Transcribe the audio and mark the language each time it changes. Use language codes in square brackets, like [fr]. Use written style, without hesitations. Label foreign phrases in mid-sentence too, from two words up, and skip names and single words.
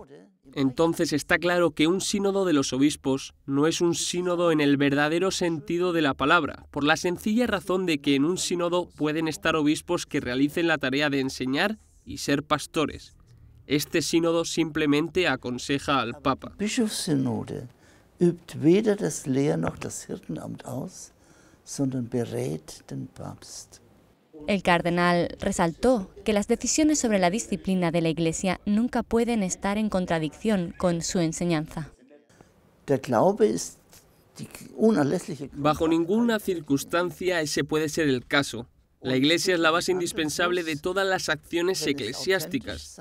[es] Entonces está claro que un sínodo de los obispos no es un sínodo en el verdadero sentido de la palabra, por la sencilla razón de que en un sínodo pueden estar obispos que realicen la tarea de enseñar y ser pastores. Este sínodo simplemente aconseja al Papa. [de] Übt weder das Lehr- noch das Hirtenamt aus, sondern berät den Papst. [es] El cardenal resaltó que las decisiones sobre la disciplina de la Iglesia nunca pueden estar en contradicción con su enseñanza. Bajo ninguna circunstancia ese puede ser el caso. La Iglesia es la base indispensable de todas las acciones eclesiásticas.